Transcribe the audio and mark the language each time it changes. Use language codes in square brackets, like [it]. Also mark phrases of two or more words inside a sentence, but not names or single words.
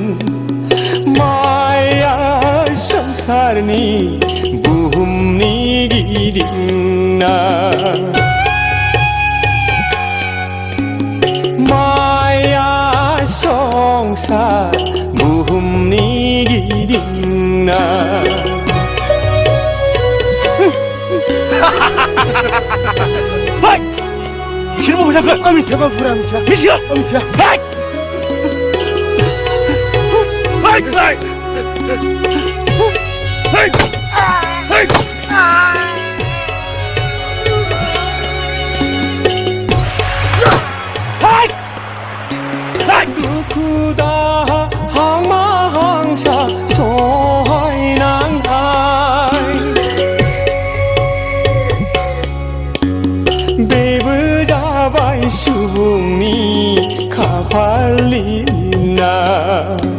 [brx] माया संसारनि बुहुमनि गिदिंना माया संसार बुहुमनि गिदिंना हाय! [ko] 지금 보자고! 아미 대박 불안 미쳐! 미치가! 미쳐! 하이! 하이! 하이! 하이! 하이! 하이! 하이! [brx] दुखुदा हांमा हांसा सहायनांनाय बेबो जाबाय सुबुंनि खाफालनि लिरनाय